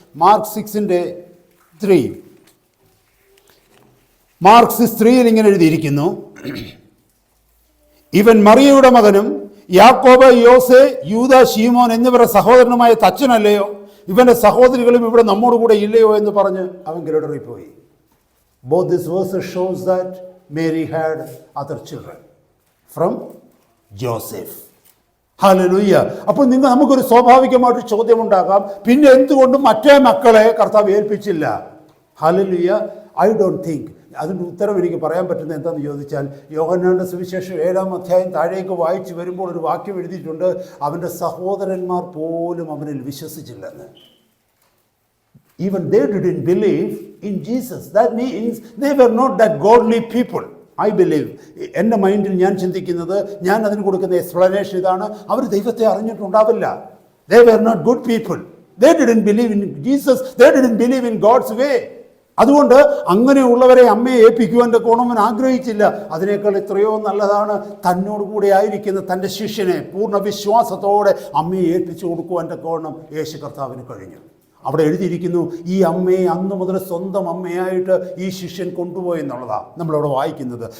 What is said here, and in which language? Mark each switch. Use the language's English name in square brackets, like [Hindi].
[Malayalam] Mark 6:3 mark 6:3 ഇങ്ങനെ എഴുതിയിരിക്കുന്നു, ഇവൻ മറിയയുടെ മകനും യാക്കോബ്, യോസെ, യൂദ, ശീമോൻ എന്നിവരുടെ സഹോദരനുമായ തച്ചനല്ലയോ? ഇവൻ്റെ സഹോദരികളും ഇവിടെ നമ്മോട് കൂടെ ഇല്ലയോ എന്ന് പറഞ്ഞ് അവൻ കിടറിപ്പോയി. [English] Both these verses shows that Mary had other children from Joseph. [Malayalam] Hallelujah. അപ്പോൾ നമുക്കൊരു സ്വാഭാവികമായിട്ട് ചോദ്യമുണ്ടാകാം, പിന്നെ എന്തുകൊണ്ട് മറ്റേ മക്കളെ കർത്താവ് ഏൽപ്പിച്ചില്ല? ഹല്ലേലൂയ. [English] I don't think [Malayalam] അതിൻ്റെ ഉത്തരം എനിക്ക് പറയാൻ പറ്റുന്നത് എന്താണെന്ന് ചോദിച്ചാൽ, യോഹന്നാന്റെ സുവിശേഷം 7-ാം അധ്യായം താഴേക്ക് വായിച്ചു വരുമ്പോൾ ഒരു വാക്യം എഴുതിയിട്ടുണ്ട്, അവൻ്റെ സഹോദരന്മാർ പോലും അവനിൽ വിശ്വസിച്ചില്ലെന്ന്. [English] Even they didn't believe in Jesus. That means they were not that godly people. I believe. [Malayalam] എൻ്റെ മൈൻഡിൽ ഞാൻ ചിന്തിക്കുന്നത്, ഞാൻ അതിന് കൊടുക്കുന്ന എക്സ്പ്ലനേഷൻ ഇതാണ്, അവർ ദൈവത്തെ അറിഞ്ഞിട്ടുണ്ടാവില്ല. [English] They were not good people. They didn't believe in Jesus. They didn't believe in God's way. [Malayalam] അതുകൊണ്ട് അങ്ങനെയുള്ളവരെ അമ്മയെ ഏൽപ്പിക്കുവാൻ കോണവൻ ആഗ്രഹിച്ചില്ല. അതിനേക്കാൾ എത്രയോ നല്ലതാണ് തന്നോട് കൂടെ ആയിരിക്കുന്ന തൻ്റെ ശിഷ്യനെ പൂർണ്ണ വിശ്വാസത്തോടെ അമ്മയെ ഏൽപ്പിച്ചു കൊടുക്കുവാൻ കോണം യേശു കർത്താവിന് കഴിഞ്ഞു. അവിടെ എഴുതിയിരിക്കുന്നു, ഈ അമ്മയെ അന്ന് മുതൽ സ്വന്തം അമ്മയായിട്ട് ഈ ശിഷ്യൻ കൊണ്ടുപോയി എന്നുള്ളതാണ് നമ്മളവിടെ വായിക്കുന്നത്.